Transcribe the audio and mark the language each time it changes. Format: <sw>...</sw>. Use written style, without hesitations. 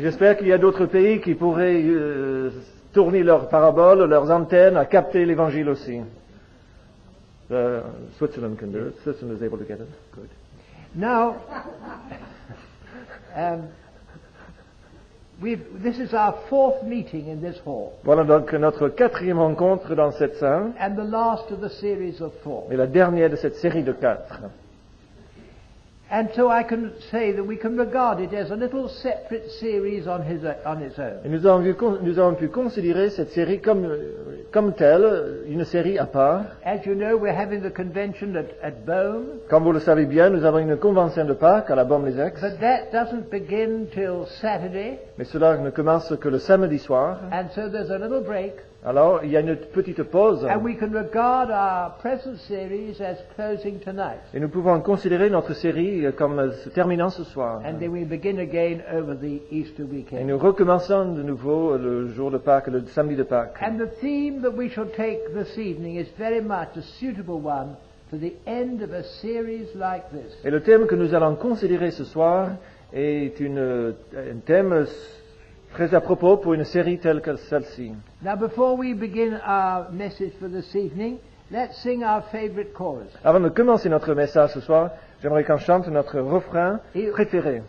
<fr>J'espère qu'il y a d'autres pays qui pourraient tourner leurs paraboles, leurs antennes à capter l'Évangile aussi.</fr> <en>Switzerland can do it. Switzerland is able to get it. Good. Now, this is our fourth meeting in this hall,</en> <fr>Voilà donc notre quatrième rencontre dans cette salle</fr> <en>and the last of the series of four.</en> <fr>et la dernière de cette série de 4.</fr> <en>And so I can say that we can regard it as a little separate series on its own.</en> <fr>Et nous avons pu considérer cette série comme telle, une série à part.</fr> <en>As you know, we're having the convention at Beaune,</en> <fr>Comme vous le savez bien, nous avons une convention de Pâques à la Baume-les-Aix,</fr> <en>but that doesn't begin till Saturday,</en> <fr>mais cela ne commence que le samedi soir.</fr> <en>and so there's a little break,</en> <fr>Alors, il y a une petite pause</fr> <en>and we can regard our present series as closing tonight,</en> <fr>et nous pouvons considérer notre série comme se terminant ce soir.</fr> <en>and then we begin again over the Easter</en> <fr>Et</fr> <en>weekend.</en> <fr>nous recommençons de nouveau le jour de Pâques, le samedi de Pâques.</fr> <en>And the theme that we shall take this evening is very much a suitable one for the end of a series like this.</en> <fr>Et le thème que nous allons considérer ce soir est un thème très à propos pour une série telle que celle-ci.</fr> <en>Now, before we begin our message for this evening, let's sing our favorite chorus.</en> <fr>Avant de commencer notre message ce soir, j'aimerais qu'on chante notre refrain préféré.</fr>